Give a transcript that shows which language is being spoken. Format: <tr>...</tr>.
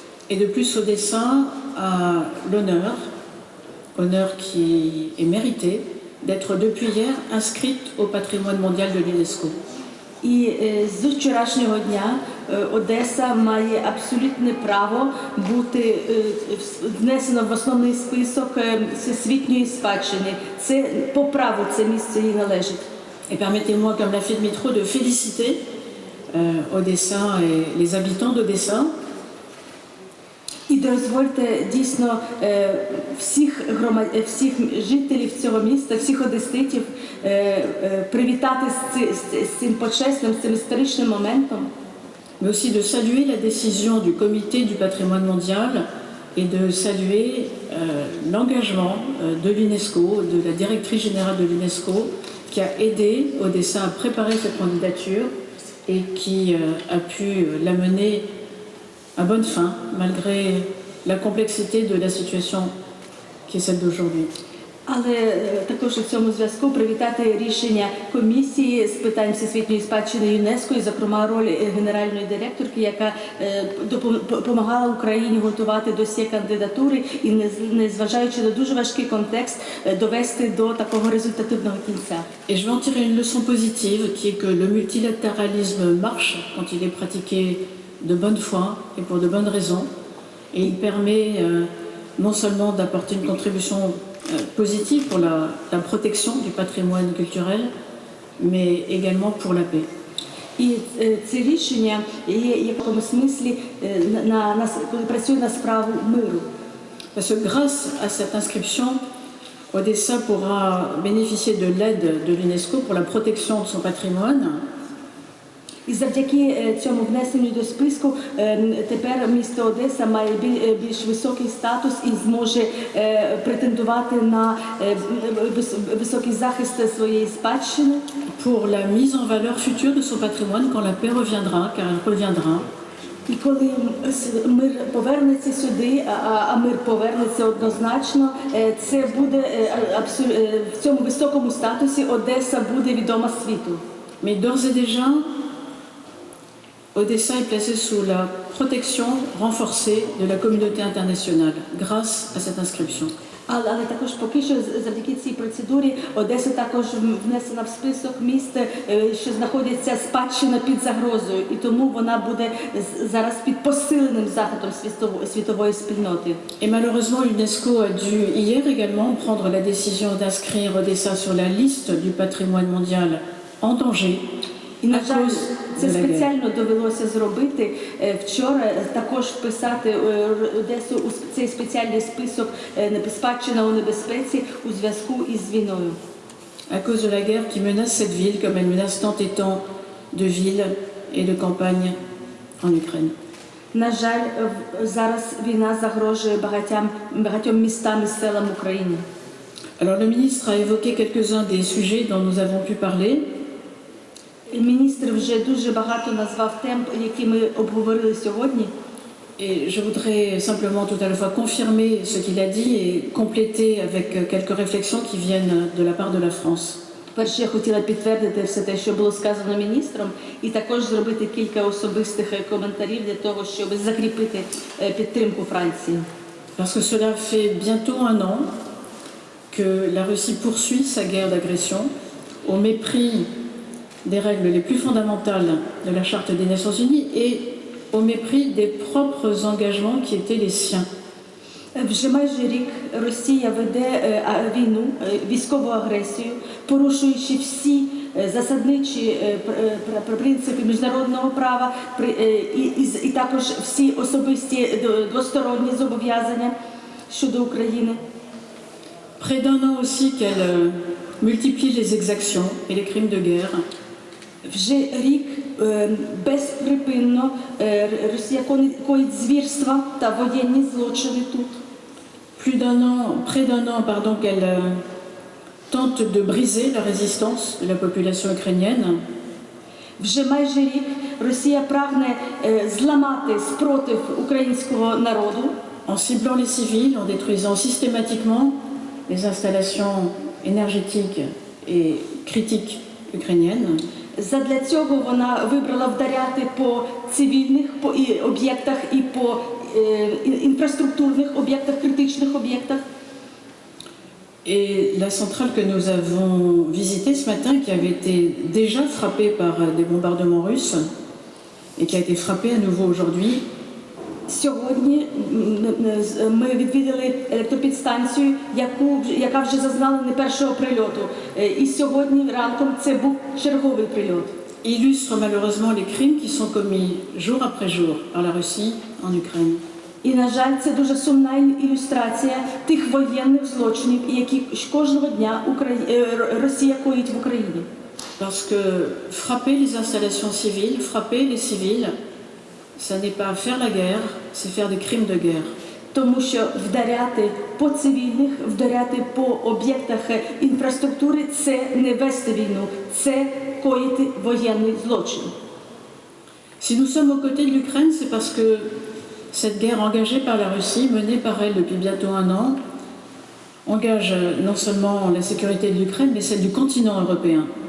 <fr>Et de plus, Odessa a l'honneur qui est mérité, d'être depuis hier inscrite au patrimoine mondial de l'UNESCO.</fr> <uk>І з вчорашнього дня Одеса має абсолютне право бути внесено в основний список всесвітньої спадщини. Це по праву це місце їй належить.</uk> <fr>Et permettez-moi, comme l'a fait Dimitro, de féliciter Odessa et les habitants d'Odessa.</fr> <uk>І дозвольте дійсно всіх жителів цього міста, всіх одеситів привітати з цим почесним, з цим історичним моментом.</uk> <fr>Mais aussi de saluer la décision du comité du patrimoine mondial et de saluer l'engagement de l'UNESCO, de la directrice générale de l'UNESCO, qui a aidé Odessa à préparer cette candidature et qui a pu la mener à bonne fin, malgré la complexité de la situation qui est celle d'aujourd'hui.</fr> <uk>Але також у цьому зв'язку привітати рішення комісії з питань всесвітньої спадщини ЮНЕСКО, і, зокрема, роль генеральної директорки, яка допомагала Україні готувати досьє кандидатури і, незважаючи на дуже важкий контекст, довести до такого результативного кінця.</uk> <fr>Et je vais en tirer une leçon positive, qui est que le multilatéralisme marche quand il est pratiqué de bonne foi et pour de bonnes raisons, et il permet non seulement d'apporter une contribution positive pour la protection du patrimoine culturel, mais également pour la paix.</fr> <uk>І це рішення є в якомусь смислі працює на справу миру.</uk> <fr>Parce que grâce à cette inscription, Odessa pourra bénéficier de l'aide de l'UNESCO pour la protection de son patrimoine.</fr> <uk>І завдяки цьому внесенню до списку тепер місто Одеса має більш високий статус і зможе претендувати на високий захист своєї спадщини.</uk> <fr>Pour la mise en valeur future de son patrimoine quand la paix reviendra, car elle reviendra.</fr> <uk>І коли мир повернеться сюди, а мир повернеться однозначно, це буде в цьому високому статусі Одеса буде відома світу.</uk> <fr>Mais d'ores et déjà, Odessa est placée sous la protection renforcée de la communauté internationale grâce à cette inscription.</fr> <uk>Але також поки що завдяки цій процедурі Одеса також внесена в список міст, що знаходяться спадщина під загрозою, і тому вона буде зараз під посиленим захистом світової спільноти.</uk> <fr>Et malheureusement, l'UNESCO a dû hier également prendre la décision d'inscrire Odessa sur la liste du patrimoine mondial en danger.</fr> <uk>І, на жаль, це спеціально довелося зробити вчора, також вписати Одесу у цей спеціальний список спадщина у небезпеці у зв'язку із війною.</uk> <fr>À cause de la guerre qui menace cette ville, comme elle menace tant et tant de villes et de campagnes en Ukraine.</fr> <uk>На жаль, зараз війна загрожує багатьом містам і селам України.</uk> <fr>Alors le ministre a évoqué quelques-uns des sujets dont nous avons pu parler.</fr> <uk>Міністр вже дуже багато назвав тем, які ми обговорили сьогодні.</uk> <fr>Et je voudrais simplement tout à la fois confirmer ce qu'il a dit et compléter avec quelques réflexions qui viennent de la part de la France.</fr> <uk>Перше, я хотіла підтвердити все те, що було сказано міністром, і також зробити кілька особистих коментарів для того, щоб закріпити підтримку Франції.</uk> <fr>Parce que cela fait bientôt un an que la Russie poursuit sa guerre d'agression au mépris des règles les plus fondamentales de la Charte des Nations Unies et au mépris des propres engagements qui étaient les siens.</fr> <uk>Вже майже рік Росія веде війну, військову агресію, порушуючи всі засадничі принципи міжнародного права і також всі особисті двосторонні зобов'язання щодо України.</uk> <fr>Près d'un an aussi qu'elle multiplie les exactions et les crimes de guerre.</fr> <uk>Вже рік безприпинно Росія коїть звірства та воєнні злочини тут.</uk> <fr>Près d'un an, pardon, qu'elle tente de briser la résistance de la population ukrainienne.</fr> <uk>Вже майже рік Росія прагне зламати спротив українського народу.</uk> <fr>En ciblant les civils, en détruisant systématiquement les installations énergétiques et critiques ukrainiennes.</fr> <uk>Задля цього вона вибрала вдаряти по цивільних об'єктах і по інфраструктурних об'єктах, критичних об'єктах.</uk> <fr>Et la centrale que nous avons visitée ce matin, qui avait été déjà frappée par des bombardements russes et qui a été frappée à nouveau aujourd'hui,</fr> <uk>Сьогодні ми відвідали електропідстанцію, яка вже зазнала не першого прильоту. І сьогодні ранком це був черговий прильот.</uk> <fr>illustre malheureusement les crimes qui sont commis jour après jour par la Russie en Ukraine.</fr> <uk>І, на жаль, це дуже сумна ілюстрація тих воєнних злочинів, які кожного дня Росія коїть в Україні.</uk> <fr>Parce que frapper les installations civiles, frapper les civils, ça n'est pas faire la guerre, c'est faire des crimes de guerre.</fr> <uk>Тому що вдаряти по цивільних, вдаряти по об'єктах інфраструктури – це не вести війну, це коїти воєнний злочин.</uk> <fr>Si nous sommes aux côtés de l'Ukraine, c'est parce que cette guerre engagée par la Russie, menée par elle depuis bientôt un an, engage non seulement la sécurité de l'Ukraine, mais celle du continent européen.</fr>